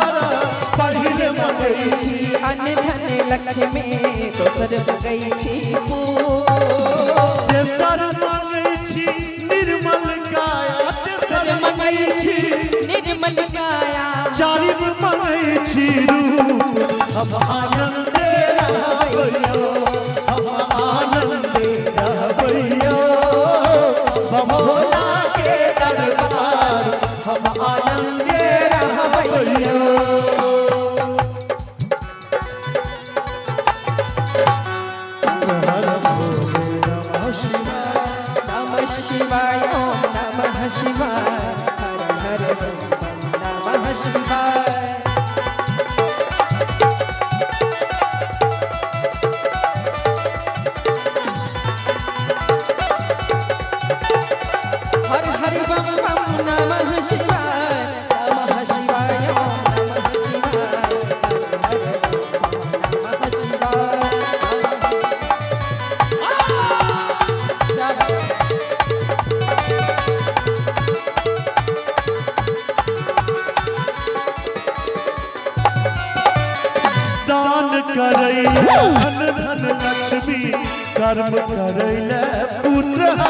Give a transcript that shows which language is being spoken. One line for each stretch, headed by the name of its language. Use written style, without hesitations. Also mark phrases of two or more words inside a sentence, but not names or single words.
Maithili: पहिल मांगै छी अन्न धन लक्ष्मी, दोसर मांगै छी तेसर मांगै छी निर्मल काया, तेसर मांगै छी निर्मल काया। चारिम मांगै छी रूप हम आनंद रहबैयो, हम आनंद रहबैयो। बम भोला के दरबार हम आनंद रहबैयो।
Sanskrit: नमः शिवाय ओम नमः शिवाय, हर हर नमः शिवाय। हर हर बम बम नमः शिवाय, नमः शिवाय ओम नमः शिवाय, हर हर नमः शिवाय।
Maithili: दान करैले अन्न धन लक्ष्मी, कर्म करैले पुत्रहरा।